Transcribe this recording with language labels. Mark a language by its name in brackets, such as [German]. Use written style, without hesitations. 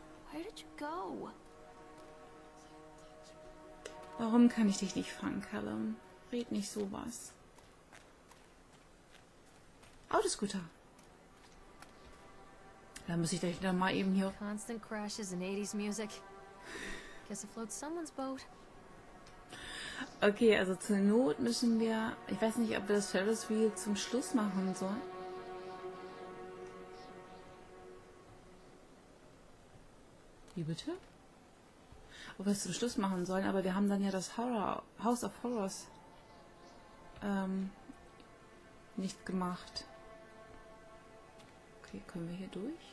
[English] Where did you go? [German] Warum kann ich dich nicht fangen, Callum? Red nicht sowas. Autoscooter. Da muss ich gleich dann mal eben hier... [English] Constant crashes and 80s music. Guess it floats someone's boat. [German] Okay, also zur Not müssen wir... Ich weiß nicht, ob wir das Ferris Wheel zum Schluss machen sollen. Wie bitte? Ob wir es zum Schluss machen sollen, aber wir haben dann ja das House of Horrors nicht gemacht. Okay, können wir hier durch?